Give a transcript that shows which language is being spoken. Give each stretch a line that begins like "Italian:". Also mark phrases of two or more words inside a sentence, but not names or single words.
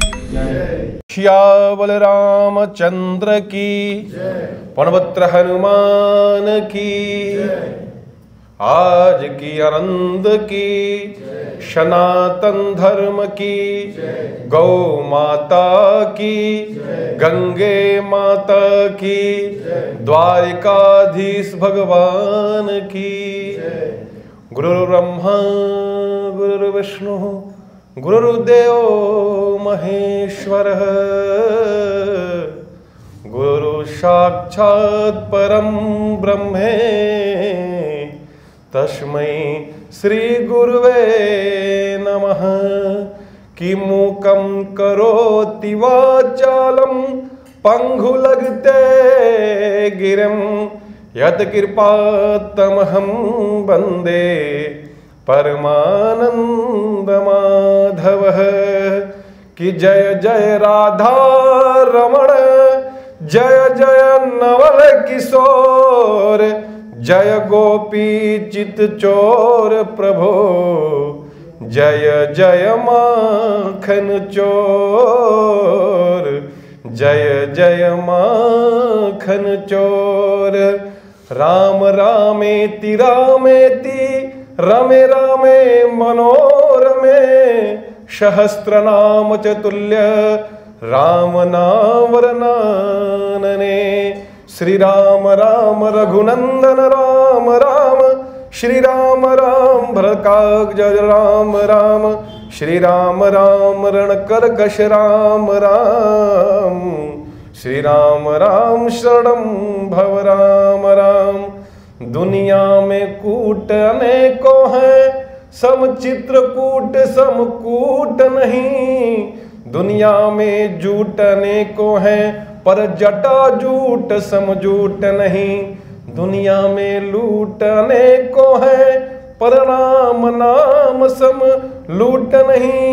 Hindi: श्यावल रामचंद्र की, पवनपुत्र हनुमान की, आज की आनंद की, सनातन धर्म की, गौ माता की, गंगे माता की, द्वारिकाधीश भगवान की।
Sanskrit: गुरु ब्रह्मा गुरु विष्णु गुरुदेव महेश्वरः, गुरु साक्षात् परम ब्रह्मे, तस्मै श्री गुरुवे नमः। किमुकं करोति वाचालं पंगुलगते गिरिं, यत्कृपातमहं वन्दे परमानंद माधवः।
Hindi: कि जय जय राधा रमण, जय जय नवल किशोर, जय गोपी चित चोर प्रभो, जय जय माखन चोर, जय जय माखन चोर।
Sanskrit: राम रामेति रामेति, रमे रामे मनोरमे, सहस्रनाम चतुल्य राम नाम वरनानने। श्री राम राम रघुनंदन राम राम, श्री राम राम भरतकाज राम राम, श्री राम राम रणकरकश राम राम, श्री राम राम शरणं भव राम राम।
Hindi: दुनिया में कूट अनेकों हैं, सम चित्रकूट समकूट नहीं। दुनिया में जूट अनेकों हैं, पर जटा जूट समझूट नहीं। दुनिया में लूट अनेकों हैं, पर राम नाम सम लूट नहीं।